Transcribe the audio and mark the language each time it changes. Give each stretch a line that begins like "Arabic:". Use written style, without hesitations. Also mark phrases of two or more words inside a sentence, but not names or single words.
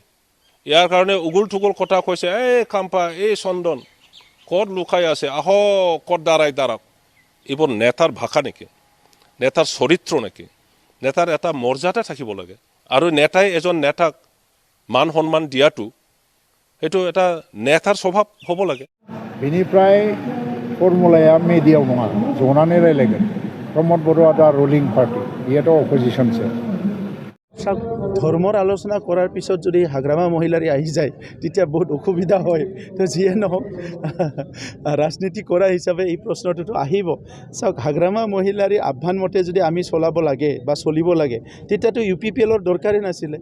Assamese: ইয়াৰ কাৰণে উগুল থুগুল কথা কৈছে, এই খাম্পা এই চন্দন ক'ত লুকাই আছে, আহ ক'ত দাঁড়াওক। এইবোৰ নেতাৰ ভাষা নেকি, নেতাৰ চৰিত্ৰ নেকি? নেতাৰ এটা মৰ্যাদা থাকিব লাগে, আৰু নেতাই এজন নেতাক মান সন্মান দিয়াটো সেইটো এটা নেতাৰ স্বভাৱ হ'ব লাগে।
Bodo: बेनिफ्राय फर्मुलाया मेडियाव नङा, जनानै रायलायगोन। प्रमद बरुवा दा
English: ruling party,
Bodo: बेथ' अपोजिशनसो।
Assamese: ধৰ্মৰ আলোচনা কৰাৰ পিছত যদি হাগ্ৰামা মহিলাৰী আহি যায় তেতিয়া বহুত অসুবিধা হয়। তো যিয়ে নহওক ৰাজনীতি কৰা হিচাপে এই প্ৰশ্নটোতো আহিব। চাওক, হাগ্ৰামা মহিলাৰী আহ্বান মতে যদি আমি চলাব লাগে বা চলিব লাগে তেতিয়াতো UPPL-ৰ দৰকাৰেই নাছিলে।